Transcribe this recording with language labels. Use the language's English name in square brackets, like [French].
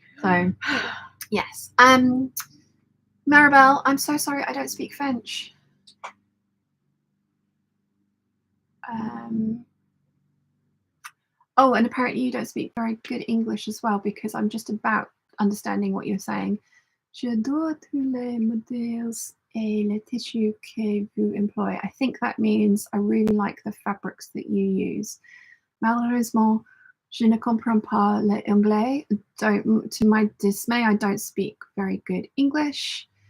[English] So yes. Maribel, I'm so sorry I don't speak French. Oh, and apparently you don't speak very good English as well, because I'm just about understanding what you're saying. [French] J'adore tous les modèles et les tissus que vous employez. [English] I think that means I really like the fabrics that you use. [French] Malheureusement, je ne comprends pas l'anglais. [English] To my dismay, I don't speak very good English.